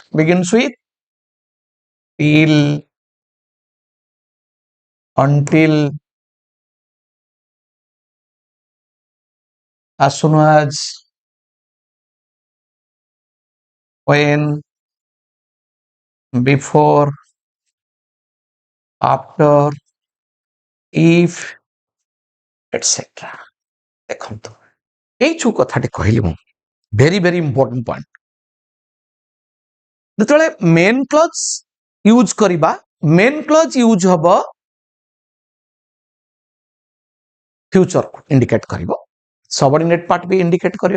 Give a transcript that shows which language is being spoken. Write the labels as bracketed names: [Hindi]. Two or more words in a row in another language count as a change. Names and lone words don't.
[English] Begins with till, until, as soon as, when, before, after, if, etc. [Odia] ଦେଖନ୍ତୁ ଏଇ ଯୋଉ କଥାଟି କହିଲି ମୁଁ [English] very very important point. [Odia] ଯେତେବେଳେ [English] main clause use [Odia] କରିବା, [English] main clause use [Odia] ହବ ଫ୍ୟୁଚରକୁ ଇଣ୍ଡିକେଟ୍ କରିବ, [English] subordinate part [Odia] ବି ଇଣ୍ଡିକେଟ୍ କରିବ।